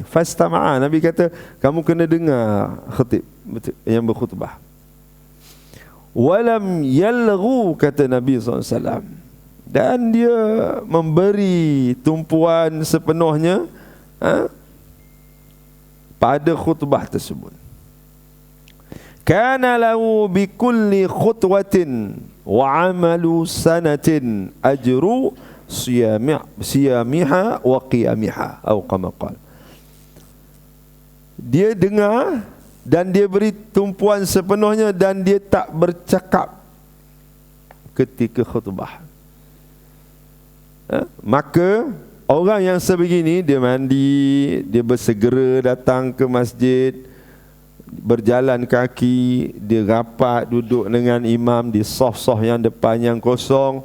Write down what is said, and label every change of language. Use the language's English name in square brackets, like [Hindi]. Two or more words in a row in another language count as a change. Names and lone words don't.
[Malay] Fastama'a, Nabi kata kamu kena dengar khatib yang berkhutbah. [Arabic] ولم يلغ, [Malay] kata Nabi SAW. Dan dia memberi tumpuan sepenuhnya pada khutbah tersebut. [Arabic] كان له بكل خطوة وعمل سنة أجر صيامها وقيامها, atau كما قال. [Malay] Dia dengar dan dia beri tumpuan sepenuhnya, dan dia tak bercakap ketika khutbah. Maka orang yang sebegini, dia mandi, dia bersegera datang ke masjid, berjalan kaki, dia rapat duduk dengan imam di saf-saf yang depan yang kosong.